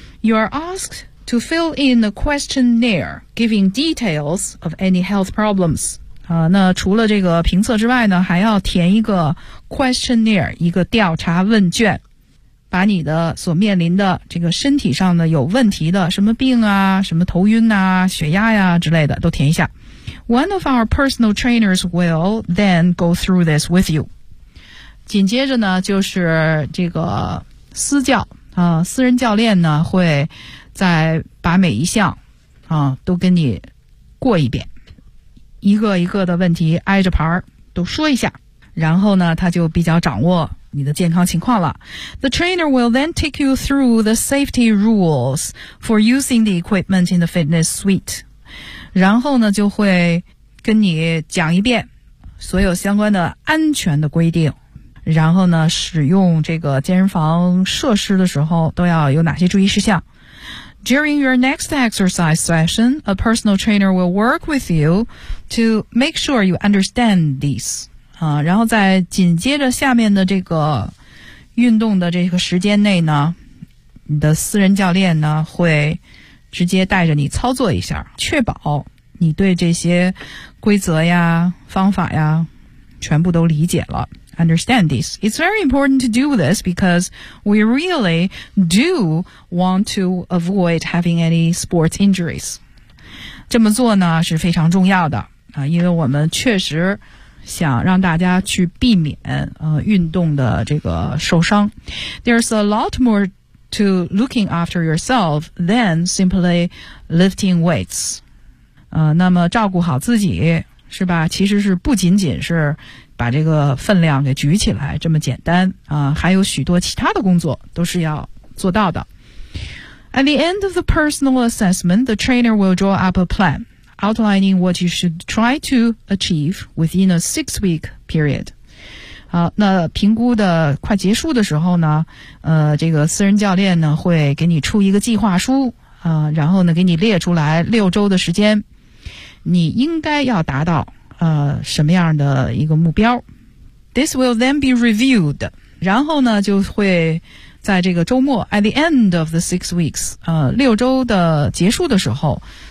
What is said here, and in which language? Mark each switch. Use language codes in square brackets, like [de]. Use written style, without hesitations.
[en] You are asked to fill in a questionnaire giving details of any health problems 啊。 [zh] 那除了这个评测之外呢，还要填一个 questionnaire 一个调查问卷。把你的所面临的这个身体上的有问题的什么病啊，什么头晕啊，血压呀、啊、之类的都填一下。 [en] One of our personal trainers will then go through this with you。 [zh] 紧接着呢就是这个私教啊，私人教练呢会再把每一项啊都跟你过一遍，一个一个的问题挨着牌都说一下，然后呢他就比较掌握你的健康情况了。 [en] The trainer will then take you through the safety rules for using the equipment in the fitness suite. [zh] 然后呢就会跟你讲一遍所有相关的安全的规定，然后呢使用这个健身房设施的时候都要有哪些注意事项。 [en] During your next exercise session, a personal trainer will work with you to make sure you understand these. [zh] 啊，然后在紧接着下面的这个运动的这个时间内呢，你的私人教练呢会直接带着你操作一下，确保你对这些规则呀、方法呀全部都理解了。 [en] Understand this. It's very important to do this because we really do want to avoid having any sports injuries. [zh] 这么做呢是非常重要的啊，因为我们确实想让大家去避免运动的这个受伤。 [en] There's a lot more to looking after yourself than simply lifting weights [zh] 那么照顾好自己是吧，其实是不仅仅是把这个分量给举起来这么简单还有许多其他的工作都是要做到的。 [en] At the end of the personal assessment, the trainer will draw up a planOutlining what you should try to achieve within a six-week period. [zh] 好，那评估的快结束的时候呢，这个私人教练呢会给你出一个计划书啊，然后呢给你列出来六周的时间，你应该要达到什么样的一个目标。 [en] This will then be reviewed. [zh] 然后呢就会在这个周末 [en] at the end of the six weeks, [zh] 六周的结束的时候。